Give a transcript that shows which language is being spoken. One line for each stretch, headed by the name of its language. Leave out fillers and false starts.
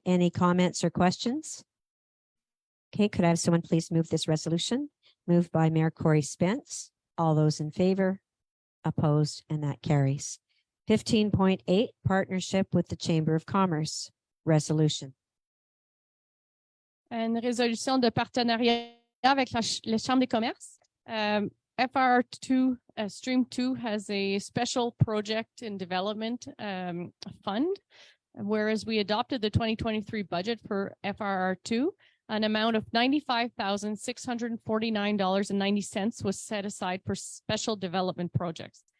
English: Any comments or questions? Okay, could I have someone please move this resolution? Moved by Mayor Corey Spence. All those in favor? Opposed? And that carries. 15.8, partnership with the Chamber of Commerce resolution.
French: Une résolution de partenariat avec la Chambre des commerces.
English: FR2, Stream 2 has a special project and development fund, whereas we adopted the 2023 budget for FRR2, an amount of $95,649.90 was set aside for special development projects.